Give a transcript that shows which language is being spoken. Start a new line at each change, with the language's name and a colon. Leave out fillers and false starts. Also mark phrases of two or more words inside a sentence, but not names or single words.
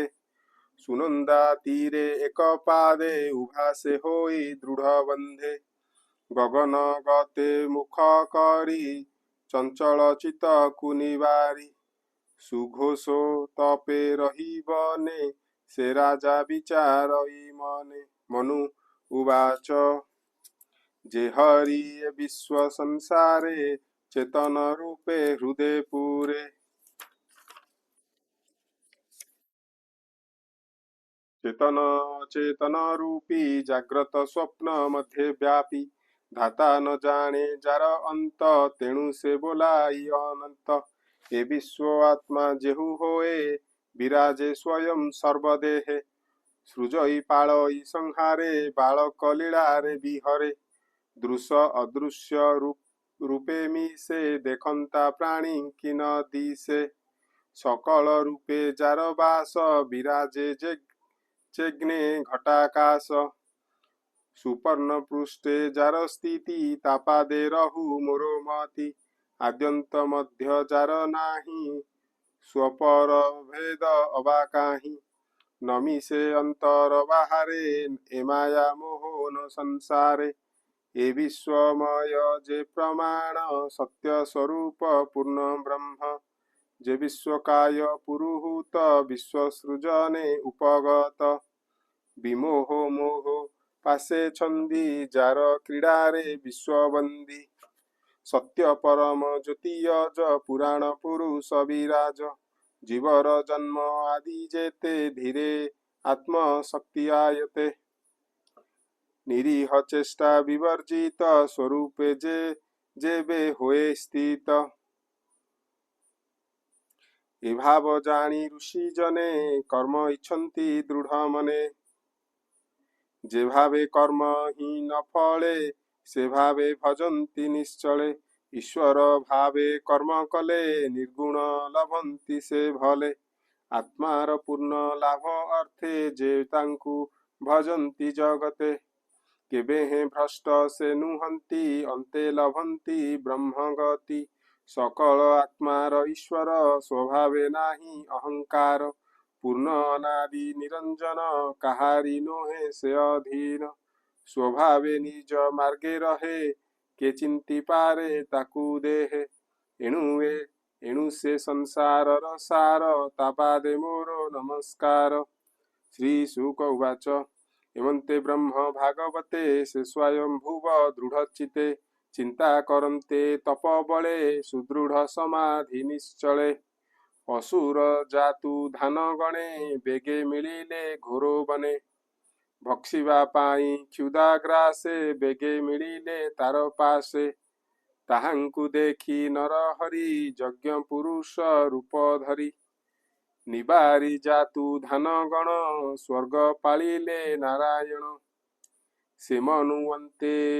Odia: ସୁନନ୍ଦା ତୀରେ ଏକ ପାଦେ ଉଭା ସେ ହୋଇ ଦୃଢ଼ ବନ୍ଧେ। ଗଗନ ଗତେ ମୁଖ କରି ଚଞ୍ଚଳ ଚିତ କୁନିବାରି। ସୁଘୋଷୋ ତପେ ରହି ବନେ ସେ ରାଜା ବିଚାରଇ ମନେ। ମନୁ ଉବାଚ ଜେ ହରି ବିଶ୍ୱ ସଂସାରେ ଚେତନ ରୂପେ ହୃଦୟ ପୂରେ। ଚେତନ ରୂପୀ ଜାଗ୍ରତ ସ୍ୱପ୍ନ ମଧ୍ୟ ବ୍ୟାପୀ। ଧାତା ନ ଜାନେ ଜାର ଅନ୍ତ ତେଣୁ ସେ ବୋଲାଇ ଅନନ୍ତ। ଏ ବିଶ୍ୱ ଆତ୍ମା ଜେହୁ ହୋଏ ବିରାଜେ ସ୍ୱୟଂ ସର୍ବଦେହେ। ସୃଜଇ ପାଳଇ ସଂହାରେ ବାଳକ ଲୀଳାରେ ବିହରେ। ଦୃଶ୍ୟ ଅଦୃଶ୍ୟ ରୂପେ ମିଶେ ଦେଖନ୍ତା ପ୍ରାଣୀ କିନ ଦିଶେ। ସକଳ ରୂପେ ଜାର ବାସ ବିରାଜେ ଚେଗ୍ନେ ଘଟାକାଶ। ସୁପର୍ଣ୍ଣ ପୃଷ୍ଠେ ଜାର ସ୍ଥିତି ତାପାଦେ ରହୁ ମୋରୋମତି। ଆଦ୍ୟନ୍ତ ମଧ୍ୟ ଜାର ନାହିଁ ସ୍ୱପର ଭେଦ ଅବାକାହି। ନମି ସେ ଅନ୍ତର ବାହାରେ ଏ ମାୟା ମୋହ ନ ସଂସାରେ। ଏ ବିଶ୍ୱମୟ ଜେ ପ୍ରମାଣ ସତ୍ୟ ସ୍ୱରୂପ ପୂର୍ଣ୍ଣ ବ୍ରହ୍ମ ଜେ ବିଶ୍ୱକାୟ ପୁରୁହୂତ ବିଶ୍ୱସୃଜନେ ଉପଗତ ବିମୋହ ମୋହ ପାଶେ ଛନ୍ଦି ଜାର କ୍ରୀଡାରେ ବିଶ୍ୱବନ୍ଦୀ ସତ୍ୟ ପରମ ଜ୍ୟୋତିୟଜ ପୁରାଣ ପୁରୁଷ ବିରାଜ ଜୀବର ଜନ୍ମ ଆଦି ଜେତେ ଧୀରେ ଆତ୍ମଶକ୍ତି ଆୟତେ ନିରୀହ ଚେଷ୍ଟା ବିବର୍ଜିତ ସ୍ୱରୂପେ ଜେ ଜେବେ ହୋଏ ସ୍ଥିତ ଏ ଭାବ ଜାଣି ଋଷି ଜନେ କର୍ମ ଇଚ୍ଛନ୍ତି ଦୃଢ଼ ମନେ ଜେ ଭାବେ କର୍ମ ହି ନ ଫଳେ ସେ ଭାବେ ଭଜନ୍ତି ନିଶ୍ଚଳେ ଈଶ୍ୱର ଭାବେ କର୍ମ କଲେ ନିର୍ଗୁଣ ଲଭନ୍ତି ସେ ଭଲେ ଆତ୍ମାର ପୂର୍ଣ୍ଣ ଲାଭ ଅର୍ଥେ ଜେ ତାଙ୍କୁ ଭଜନ୍ତି ଜଗତେ କେବେ ହେ ଭ୍ରଷ୍ଟ ସେ ନୁହନ୍ତି ଅନ୍ତେ ଲଭନ୍ତି ବ୍ରହ୍ମ ଗତି ସକଳ ଆତ୍ମାର ଈଶ୍ୱର ସ୍ୱଭାବେ ନାହିଁ ଅହଙ୍କାର ପୂର୍ଣ୍ଣ ଅନାଦି ନିରଞ୍ଜନ କାହାରି ନୋହେ ସେ ଅଧୀନ ସ୍ୱଭାବେ ନିଜ ମାର୍ଗେ ରହେ କେ ଚିନ୍ତି ପାରେ ତାକୁ ଦେହେ ଏଣୁ ସେ ସଂସାର ସାର ତାପାଦେ ମୋରୋ ନମସ୍କାର ଶ୍ରୀ ଶୁକ ଉବାଚ ଏମନ୍ତେ ବ୍ରହ୍ମ ଭାଗବତେ ସେ ସ୍ୱୟଂ ଭୁବ ଦୃଢ଼ଚିତେ ଚିନ୍ତା କରନ୍ତେ ତପ ବଳେ ସୁଦୃଢ଼ ସମାଧି ନିଶ୍ଚଳେ ଅସୁର ଜାତୁ ଧାନ ଗଣେ ବେଗେ ମିଳିଲେ ଘୋରୋ ବନେ ଭକ୍ଷିବା ପାଇଁ କ୍ଷୁଦାଗ୍ରାସେ ବେଗେ ମିଳିଲେ ତାର ପାଶେ ତାହାଙ୍କୁ ଦେଖି ନର ହରି ଯଜ୍ଞ ପୁରୁଷ ରୂପ ଧରି ନିବାରି ଜାତୁ ଧାନ ଗଣ ସ୍ୱର୍ଗ ପାଳିଲେ ନାରାୟଣ ସେ ମନୁବନ୍ତେ